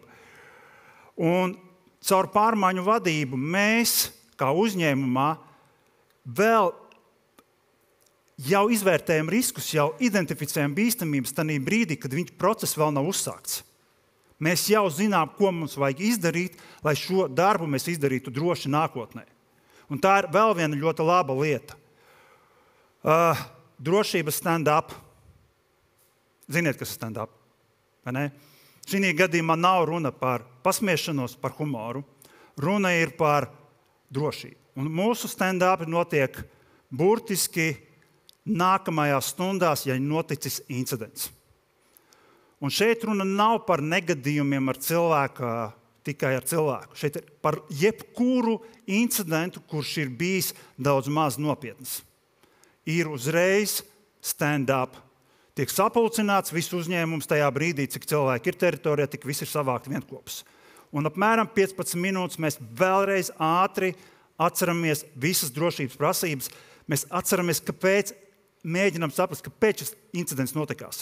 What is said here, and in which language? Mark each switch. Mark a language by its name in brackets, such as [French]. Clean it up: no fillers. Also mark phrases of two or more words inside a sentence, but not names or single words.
[Latvian] Un caur pārmaiņu vadību mēs, kā uzņēmumā, vēl jau izvērtējam riskus, jau identificējam bīstamības tajā brīdī, kad viņa process vēl nav uzsākts. Mēs jau zinām, ko mums vajag izdarīt, lai šo darbu mēs izdarītu droši nākotnē. Un tā ir vēl viena ļoti laba lieta. Drošības stand-up. Ziniet, kas ir stand-up? Vai ne? Šī gadījumā nav runa par pasmiešanos, par humoru. Runa ir par drošību. Un mūsu stand-up notiek burtiski nākamajās stundās, ja ir noticis incidents. Un šeit runa nav par negadījumiem ar cilvēku, tikai ar cilvēku. Šeit ir par jebkuru incidentu, kurš ir bijis daudz maz nopietns. Ir uzreiz stand-up. Tiek sapulcināts viss uzņēmums tajā brīdī, cik cilvēki ir teritorijā, tik viss ir savākti vienkopus. Un apmēram 15 minūtes mēs vēlreiz ātri atceramies visas drošības prasības. Mēs atceramies, kāpēc, mēģinām saprast, kāpēc šis incidents notikās.